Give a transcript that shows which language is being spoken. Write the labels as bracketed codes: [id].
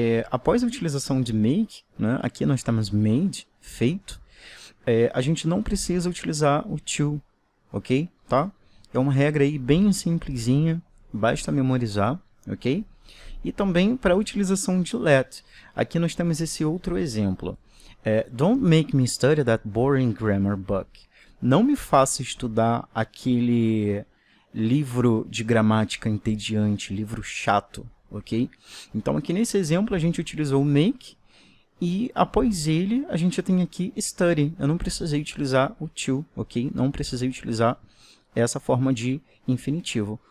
[pt] Após a utilização de make, né, aqui nós temos made, feito, a gente não precisa utilizar o to, ok? Tá? É uma regra aí bem simplesinha, basta memorizar, ok? E também para a utilização de let. Aqui nós temos esse outro exemplo. [en] Don't make me study that boring grammar book. [pt] Não me faça estudar aquele livro de gramática entediante, livro chato, ok? Então aqui nesse exemplo a gente utilizou o make e após ele a gente tem aqui study. Eu não precisei utilizar o to, ok? Não precisei utilizar essa forma de infinitivo.